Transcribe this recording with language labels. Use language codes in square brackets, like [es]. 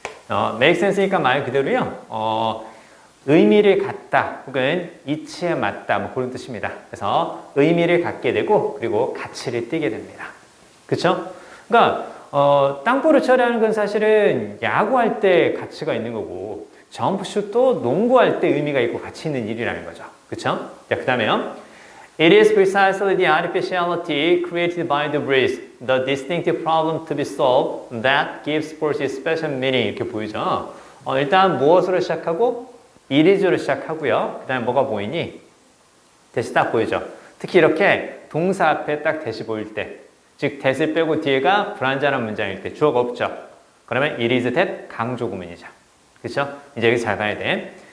[en] make sense [ko] 니까 말 그대로요. 의미를 갖다 혹은 이치에 맞다 뭐 그런 뜻입니다. 그래서 의미를 갖게 되고 그리고 가치를 띠게 됩니다. 그렇죠? 그러니까 땅볼을 처리하는 건 사실은 야구할 때 가치가 있는 거고 점프슛도 농구할 때 의미가 있고 가치 있는 일이라는 거죠. 그렇죠? 자, 그 다음에요. [en] It is precisely the artificiality created by the breeze, the distinctive problem to be solved that gives sports its special meaning [ko] 이렇게 보이죠. 일단 무엇으로 시작하고 it is로 시작하고요. 그 다음에 뭐가 보이니? 대시 딱 보이죠. 특히 이렇게 동사 앞에 딱 대시 보일 때 즉 that을 빼고 뒤에가 불완전한 문장일 때 주어가 없죠. 그러면 it is that 강조 구문이죠. 그렇죠? 이제 여기 잘 봐야 돼.